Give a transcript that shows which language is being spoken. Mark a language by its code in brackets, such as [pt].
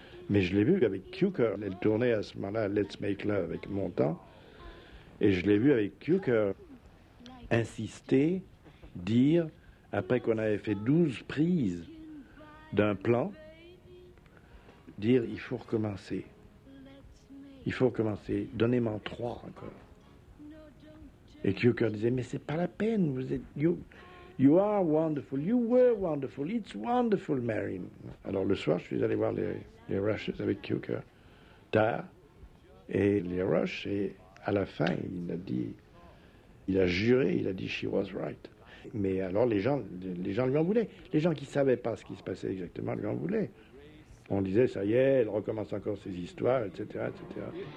[fr] Mais je l'ai vu avec Cukor, elle tournait à ce moment-là Let's Make Love avec Montand, et je l'ai vu avec Cukor insister, dire, après qu'on avait fait 12 prises d'un plan, dire, il faut recommencer. Il faut recommencer. Donnez-moi 3 encore. Et Cukor disait, mais c'est pas la peine. Vous êtes, [en] you are wonderful. You were wonderful. It's wonderful, Marilyn. [fr] Alors le soir, je suis allé voir les Rushes avec Cukor. Tard. Et les Rushes, et à la fin, il a juré, [en] she was right. [fr] Mais alors les gens lui en voulaient. Les gens qui ne savaient pas ce qui se passait exactement lui en voulaient. On disait, ça y est, elle recommence encore ses histoires, etc., etc.